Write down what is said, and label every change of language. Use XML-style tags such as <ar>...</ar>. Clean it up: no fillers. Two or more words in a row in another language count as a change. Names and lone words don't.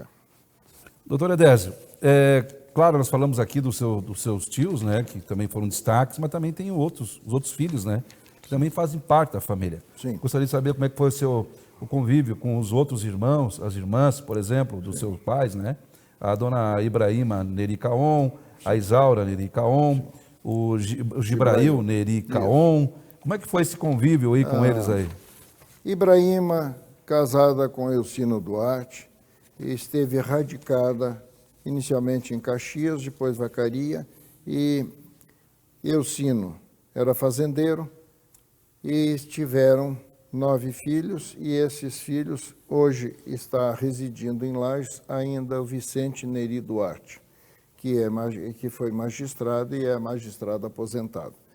<pt>Doutor Edésio, claro, nós falamos aqui dos seus tios, né, que também foram destaques, mas também tem os outros filhos, né, que também fazem parte da família. Sim. Gostaria de saber como é que foi o convívio com os outros irmãos, as irmãs, por exemplo, dos seus pais, né, a dona Ibrahima Neri Caon, a Isaura Neri Caon, o Gibrail Neri Caon. Como é que foi esse convívio aí com eles aí? Ibrahima, casada com Elcino Duarte, esteve radicada inicialmente em Caxias, depois Vacaria, e Elcino era fazendeiro e tiveram 9 filhos, e esses filhos, hoje está residindo em Lages ainda o Vicente Neri Duarte, que foi magistrado e é magistrado aposentado.</pt>